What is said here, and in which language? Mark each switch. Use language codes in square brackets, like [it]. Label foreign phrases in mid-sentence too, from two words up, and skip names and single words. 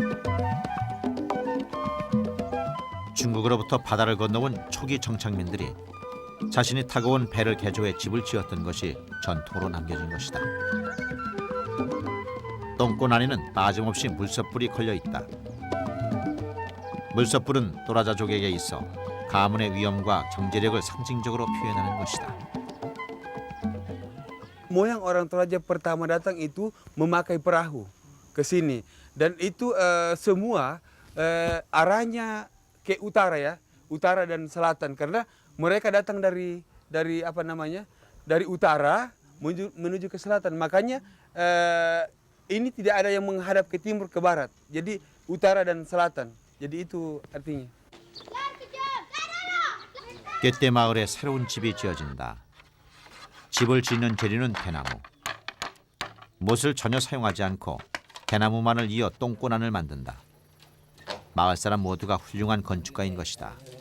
[ko] 중국으로부터 바다를 건너온 초기 정착민들이 자신이 타고 온 배를 개조해 집을 지었던 것이 전통으로 남겨진 것이다. 똥꼬난이는 빠짐없이 물섭불이 걸려 있다. 물섭불은 또라자족에게 있어 가문의 위엄과 경제력을 상징적으로 표현하는 것이다. [id] Moyang orang Toraja pertama datang itu memakai perahu ke sini dan itu semua arahnya ke utara ya, utara dan selatan karena mereka datang dari apa namanya? Dari utara menuju ke selatan. Makanya ini tidak ada yang menghadap ke timur ke barat. Jadi utara dan selatan. Jadi itu artinya. [ko] 꿰떼 마을에 새로운 집이 지어진다. 집을 짓는 재료는 대나무. 못을 전혀 사용하지 않고 대나무만을 이어 똥꼬난을 만든다. 마을 사람 모두가 훌륭한 건축가인 것이다.